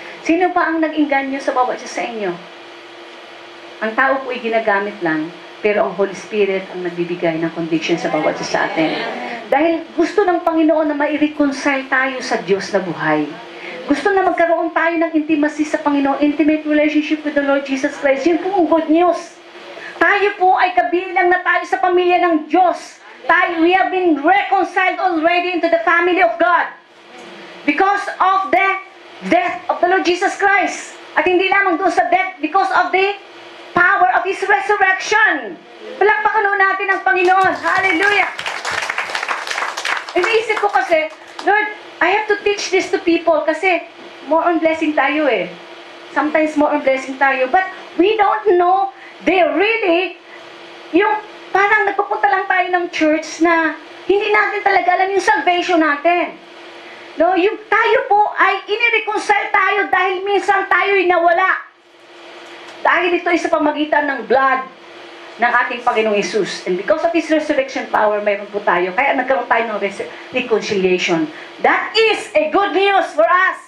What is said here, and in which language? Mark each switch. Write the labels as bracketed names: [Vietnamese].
[Filipino] Sino pa ang nag-inganyo sa bawat isa sa inyo? Ang tao po ay ginagamit lang, pero ang Holy Spirit ang nagbibigay ng conviction sa bawat isa sa atin. Dahil gusto ng Panginoon na mai-reconcile tayo sa Diyos na buhay. Gusto na magkaroon tayo ng intimacy sa Panginoon, [English] intimate relationship with the Lord Jesus Christ. [Filipino] Yun po ang good news. Tayo po ay kabilang na tayo sa pamilya ng Diyos. [English] We have been reconciled already into the family of God. Because of the death of the Lord Jesus Christ. [Filipino] At hindi lamang doon sa [English] death, because of the power of His resurrection. [Filipino] Palakpakan natin ang Panginoon. Hallelujah! Iniisip ko kasi, Lord, [English] I have to teach this to people kasi more on blessing tayo eh. Sometimes more on blessing [Filipino] tayo. [English] But we don't know they really, [Filipino] yung parang nagpupunta lang tayo ng church na hindi natin talaga alam yung salvation natin. No, yung tayo po ay inireconcile tayo dahil minsan tayo'y nawala. Dahil ito ay sa pamagitan ng blood ng ating Panginoong Hesus. [English] And because of His resurrection power, [Filipino] mayroon po tayo. Kaya nagkaroon tayo ng reconciliation. [English] That is a good news for us.